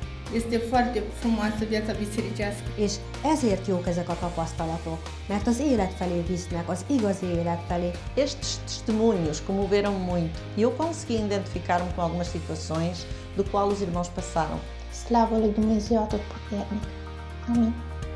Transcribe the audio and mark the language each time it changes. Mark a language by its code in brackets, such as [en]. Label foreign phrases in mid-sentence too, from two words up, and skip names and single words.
[ro] Este foarte frumoasă viața bisericească. [hu] És ezért jók ezek a tapasztalatok, mert az élet felé visznek, az igazi élet felé. [pt] Estes testemunhos comoveram muito e eu consegui identificar-me com algumas situações do qual os irmãos passaram. [ro] Slavă lui Dumnezeu Atotputernic. Amin.